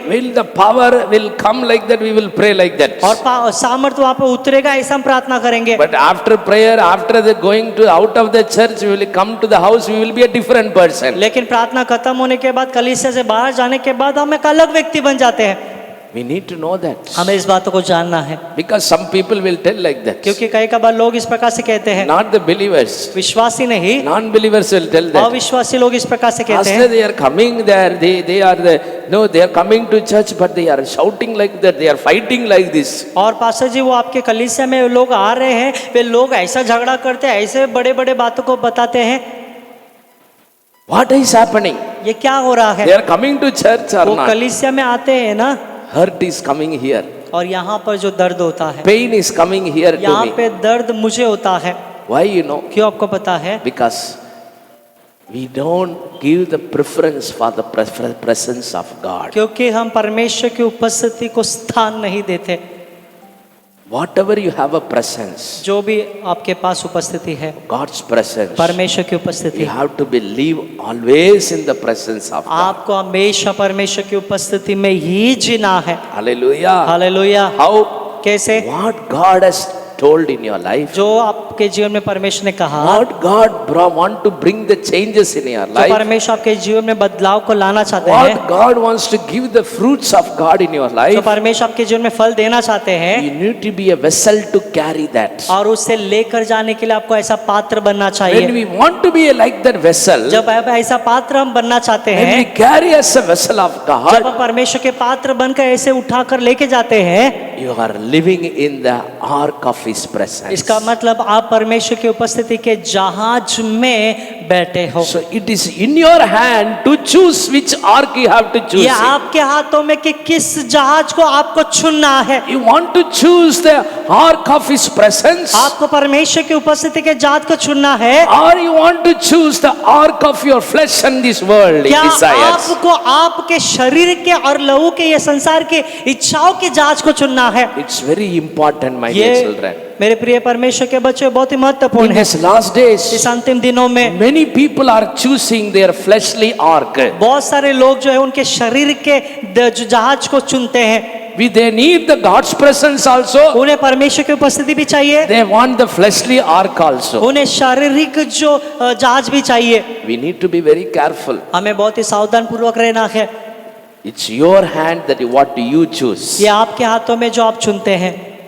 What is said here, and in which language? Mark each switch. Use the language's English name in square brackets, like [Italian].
[English] Will the power will come like that, we will pray like that. [Hindi] और सामर्थ्य वहां पर उतरेगा, ऐसा हम प्रार्थना करेंगे। [English] But after prayer, after the going to out of the church, we will come to the house, we will be a different person. [Hindi] लेकिन प्रार्थना खत्म होने के बाद, कलीसिया से बाहर जाने के बाद हम एक अलग व्यक्ति बन जाते हैं। [English] We need to know that. [Hindi] हमें इस बातों को जानना है, [English] Because some people will tell like that. [Hindi] क्योंकि कई कबार लोग इस प्रकार से कहते हैं, [English] Not the believers. [Hindi] विश्वासी नहीं, [English] Non-believers will tell that. [Hindi] अविश्वासी लोग इस प्रकार से कहते [English] Pastor, [Hindi] हैं, [English] they are coming there, they are the, no, they are coming to church, but they are shouting like that, they are fighting like this. [Hindi] और पास्टर जी वो आपके कलीसिया में लोग आ रहे हैं, वे लोग ऐसा झगड़ा करते हैं, ऐसे बड़े बड़े बातों को बताते हैं। [English] What is happening? [Hindi] ये क्या हो रहा [English] They [Hindi] है? [English] are coming to church or [Hindi] वो [English] not? [Hindi] कलीसिया में आते हैं ना, [English] Hurt is coming here. [Hindi] और यहाँ पर जो दर्द होता है, [English] Pain is coming here to [Hindi] यहाँ [English] me. [Hindi] पे दर्द मुझे होता है। [English] Why you know? [Hindi] क्यों आपको पता है? [English] Because we don't give the preference for the presence of God. [Hindi] क्योंकि हम परमेश्वर की उपस्थिति को स्थान नहीं देते। [English] Whatever you have a presence, [Hindi] जो भी आपके पास उपस्थिति है, [English] God's presence, [Hindi] परमेश्वर की [English] you [Hindi] उपस्थिति, [English] have to believe always in the presence of God. [Hindi] आपको हमेशा परमेश्वर की उपस्थिति में ही जीना है। [English] Hallelujah. [Hindi] हालेलुया। [English] How? [Hindi] कैसे? [English] What God has told in your life, [Hindi] जो आपके जीवन में परमेश्वर ने कहा, [English] what God want to bring the changes in your [Hindi] जो [English] life, [Hindi] परमेश्वर आपके जीवन में बदलाव को लाना चाहते हैं, [English] what God wants to give the fruits of God in your [Hindi] जो [English] life, [Hindi] परमेश्वर आपके जीवन में फल देना चाहते हैं, [English] you need to be a vessel to carry that. [Hindi] और उससे लेकर जाने के लिए आपको ऐसा पात्र बनना [English] When [Hindi] चाहिए। [English] we want to be like that vessel, [Hindi] जब आप ऐसा पात्र हम बनना चाहते [English] when we [Hindi] हैं, [English] carry as a vessel of [Hindi] जब [English] God, [Hindi] आप परमेश्वर के पात्र बनकर ऐसे उठाकर लेके जाते हैं, [English] you are living in the ark of His presence. [Hindi] इसका मतलब आप परमेश्वर की उपस्थिति के जहाज में बैठे हो। [English] So it is in your hand to choose which ark you have to choose. [Hindi] ये आपके हाथों में कि किस जहाज को आपको चुनना है। [English] You want to choose the ark of His presence, [Hindi] आपको परमेश्वर की उपस्थिति के जहाज को चुनना है, [English] or you want to choose the ark of your flesh and this world [Hindi] क्या [English] desires. [Hindi] आपको आपके शरीर के और लहू के ये संसार के इच्छाओं के जहाज को चुनना है। [English] It's very important, my dear [Hindi] ये [English] children. [Hindi] मेरे प्रिय परमेश्वर के बच्चे बहुत ही महत्वपूर्ण [English] In [Hindi] है। [English] these last days, [Hindi] इस अंतिम दिनों में [English] many people are choosing their fleshly ark. [Hindi] बहुत सारे लोग जो है उनके शरीर के जो जहाज को चुनते हैं। [English] They need the God's presence also. [Hindi] उन्हें परमेश्वर की उपस्थिति भी चाहिए, [English] They want the fleshly ark also. [Hindi] उन्हें शारीरिक जो जहाज भी चाहिए। [English] We need to be very careful. [Hindi] हमें बहुत ही सावधान पूर्वक रहना है। [English] It's your hand that what you choose. [Hindi] ये आपके हाथों में जो आप चुनते हैं।